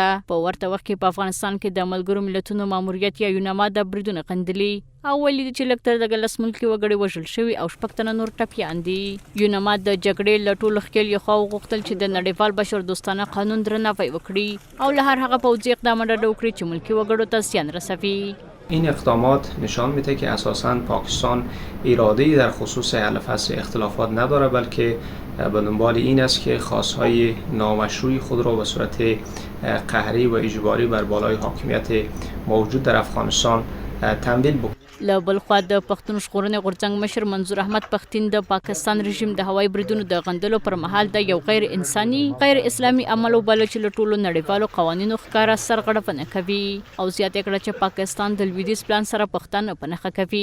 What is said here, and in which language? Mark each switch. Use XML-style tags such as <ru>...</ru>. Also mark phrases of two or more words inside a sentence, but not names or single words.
<ps>په ورته وخت کې په افغانستان کې د ملګرو ملتونو ماموریت یا یوناما د بریدونو غندلي او ویلي دي چې لږ تر لږه 10 ملکي وګړي وژل شوي او 6 تنه نور ټپیان دي. یوناما د جګړې له ټولو ښکېلیو خواوو غوښتل چې د نړیوال بشردوستانه قانون درناوی وکړي او له هر هغه پوځي اقدامه ډډه وکړي چې ملکي وګړو ته زیان رسوي.</ps> <fa>این اقدامات نشان میده که اساساً پاکستان اراده‌ای در خصوص حل فصل اختلافات نداره، بلکه به دنبال این است که خواستهای نامشروع خود را به صورت قهری و اجباری بر بالای حاکمیت موجود در افغانستان تمویل بکنه.</fa> <ps>له بل خوا د پښتون ژغورنې غورځنګ مشر منظور احمد پښتین د پاکستان رژیم د هوایي بریدونو د غندلو پر مهال د یو غیر انساني غیر اسلامي عمل وبلل چې له ټولو نړیوالو قوانینو ښکاره سرغړونه کوي او زیاته کړه چې پاکستان د لویدیځ پلان سره پښتانه په نښه کوي.</ps>